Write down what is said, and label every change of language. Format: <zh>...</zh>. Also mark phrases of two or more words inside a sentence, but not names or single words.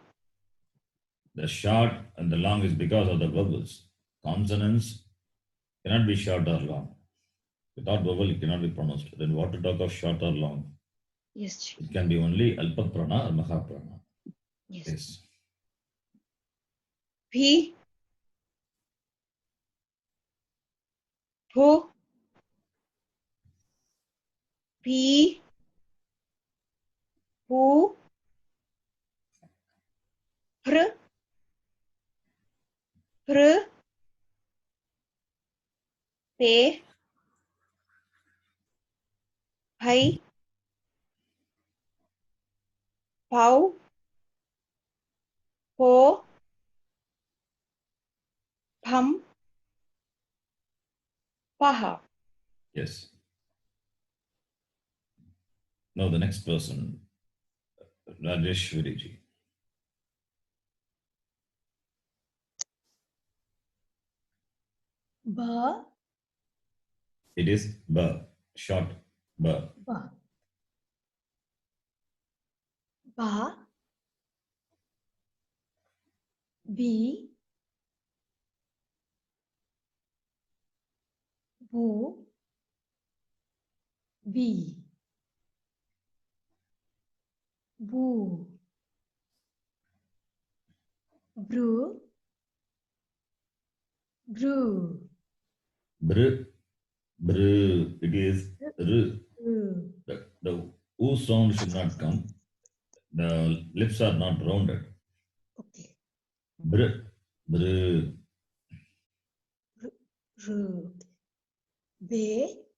<en>the short and the long is because of the vowels. Consonants cannot be short or long. Without vowel, it cannot be pronounced. Then what to talk of short or long? Yes, ji. It can be only</en> <sa>Alpa Prana</sa> <en>or Mahaprana. Yes. Yes. P. Pho. P. Pho. Pr. Pr. Pe. Pai. Pau. Po. Pham. Paha. Yes. Now the next person, Rajeshwari ji. Ba. It is ba, short ba. Ba. Ba. B. Bu. B. Bu. Bru. Bru. Br, br. It is r. Bru. The oo sound should not come. The lips are not rounded. Okay. Br, br. Ru. Be.</en>